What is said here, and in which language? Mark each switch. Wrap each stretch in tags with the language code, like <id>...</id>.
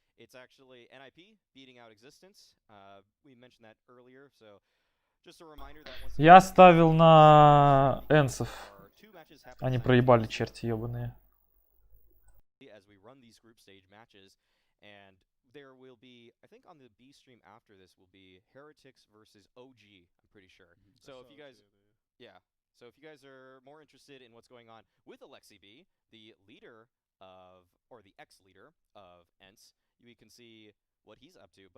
<en>It's actually NIP beating out Existence. We mentioned that earlier, so just a reminder that once</en> <ru>Я ставил на энцев. Они проебали, черти ебаные.</ru> <en>as we run these group stage matches, and there will be, I think on the B stream after this will be Heretics versus OG, I'm pretty sure. So if you guys, so if you guys are more interested in what's going on with Alexi B, the leader of, or the ex-leader of ENCE, you can see what he's up to.</en>